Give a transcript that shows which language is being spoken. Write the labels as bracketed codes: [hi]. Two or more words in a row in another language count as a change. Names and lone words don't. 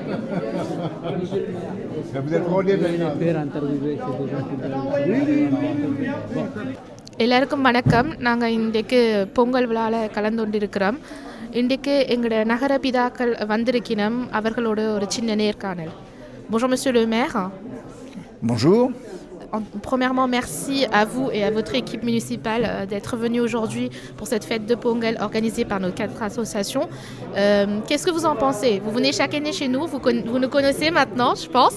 [ta] எல்லாருக்கும் வணக்கம். நாங்கள் இன்றைக்கு பொங்கல் விழாவில் கலந்து கொண்டிருக்கிறோம். இன்றைக்கு எங்களோட நகர பிதாக்கள் வந்திருக்கணும். அவர்களோட ஒரு சின்ன நேர்காணல். [fr] Bonjour Monsieur le maire. Bonjour. Premièrement, merci à vous et à votre équipe municipale d'être venu aujourd'hui pour cette fête de Pongal organisée par nos 4 associations. Qu'est-ce que vous en pensez? Vous venez chaque année chez nous, vous nous connaissez maintenant, je pense.